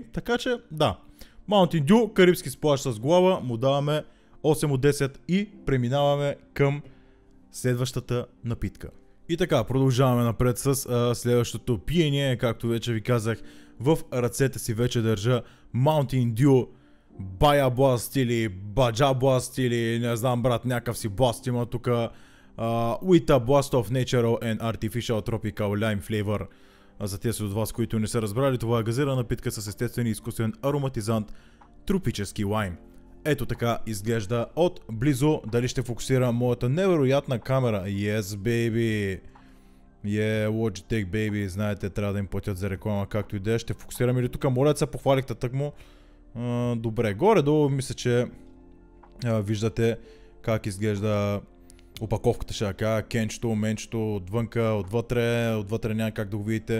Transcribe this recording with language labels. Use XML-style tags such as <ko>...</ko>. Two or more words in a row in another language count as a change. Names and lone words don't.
<bg>Така че, да. Mountain Dew, Карибски сплаш с глава, му даваме 8 от 10 и преминаваме към следващата напитка. И така, продължаваме напред с следващото пиене, както вече ви казах, в ръцете си вече държа Mountain Dew Baya Blast или Baja Blast или не знам брат, някакъв си Blast има тук.</bg> <en>With a Blast of Natural and Artificial Tropical Lime Flavor.</en> <bg>За тези от вас, които не са разбрали, това е газирана напитка с естествен и изкуствен ароматизант тропически лайм. Ето така изглежда от близо. Дали ще фокусира моята невероятна камера?</bg> <en>Yes, baby! Yeah, Logitech, baby.</en> <bg>Знаете, трябва да им платят за реклама, както и да е. Ще фокусираме ли тук? Моля да се похвалихте тъкмо. Добре, горе-долу мисля, че виждате как изглежда опаковката, ще кажа, кенчето, менчето, отвънка, отвътре няма как да го видите.</bg>